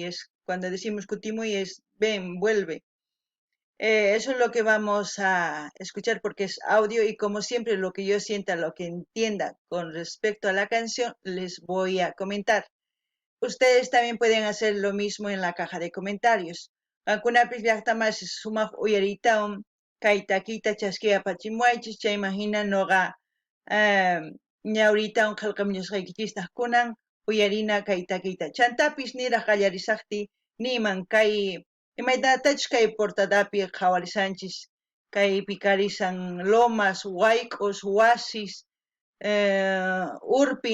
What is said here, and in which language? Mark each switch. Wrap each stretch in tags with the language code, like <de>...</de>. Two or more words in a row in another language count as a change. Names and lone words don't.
<es>Cuando decimos Kutimuy es ven, vuelve. Eso es lo que vamos a escuchar porque es audio y como siempre lo que yo sienta, lo que entienda con respecto a la canción, les voy a comentar. Ustedes también pueden hacer lo mismo en la caja de comentarios.</es> <qu>Ankunapis llaqtamas sumaq uyariytawan kaytakita chaskia pachimuaychis chay imagina noqa ñawriytawan qillqamushqaykichistaj kunan uyarina kaytakita. Chantapis niraq qallarisaqti niman kay imaytatachus kay portadapi qhawarisanchis kaypi karisan lomas, wayk'us, wasis, urpi</qu>